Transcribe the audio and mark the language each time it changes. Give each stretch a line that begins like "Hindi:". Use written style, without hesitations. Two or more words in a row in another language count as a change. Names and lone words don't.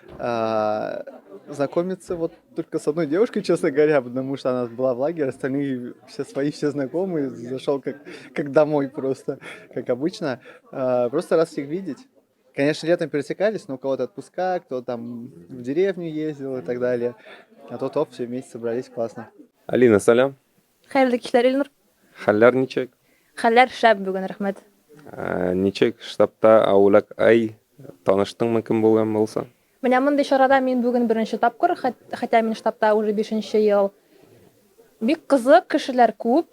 Russian: Знакомиться вот только с одной девушкой, честно говоря, потому что она была в лагере, остальные все свои, все знакомые, зашел как домой просто, как обычно. Просто раз всех видеть. Конечно, летом пересекались, но у кого-то отпуска, кто там в деревню ездил и так далее. А то все вместе собрались, классно.
Tatar: Алина, салям. Хайырлы кишләр, Илнур. Халляр ничек? Хәлләр шәп бүген, рәхмәт. Ничек, штабта аулак ай, таныштыңмы кем булган булса? Менә мондый чарада мин бүген беренче тапкыр, хәтта мин штабта уже 5нче ел. Бик кызык, кешеләр күп.